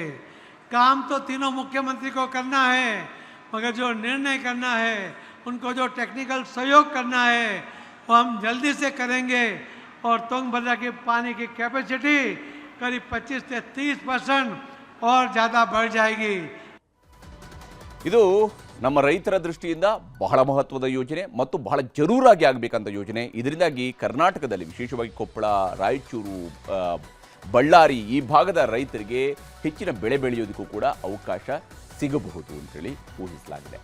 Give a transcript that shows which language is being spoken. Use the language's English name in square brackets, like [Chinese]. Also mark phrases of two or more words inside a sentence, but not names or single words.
[Hindi] काम तो तीनों मुख्यमंत्री को करना है, मगर जो निर्णय करना है, उनको जो टेक्निकल सहयोग करना है वो हम जल्दी से करेंगे। और तुंगभद्रा की पानी की कैपेसिटी करीब 25 से 30% और ज़्यादा बढ़ जाएगी। [Kannada] ಇದು ನಮ್ಮ ರೈತರ ದೃಷ್ಟಿಯಿಂದ ಬಹಳ ಮಹತ್ವದ ಯೋಜನೆ ಮತ್ತು ಬಹಳ ಜರೂರಾಗಿ ಆಗಬೇಕಂತ ಯೋಜನೆ. ಇದರಿಂದಾಗಿ ಕರ್ನಾಟಕದಲ್ಲಿ ವಿಶೇಷವಾಗಿ ಕೊಪ್ಪಳ, ರಾಯಚೂರು, ಬಳ್ಳಾರಿ ಈ ಭಾಗದ ರೈತರಿಗೆ ಹೆಚ್ಚಿನ ಬೆಳೆ ಬೆಳೆಯೋದಕ್ಕೂ ಕೂಡ ಅವಕಾಶ ಸಿಗಬಹುದು ಅಂತೇಳಿ ಊಹಿಸಲಾಗಿದೆ.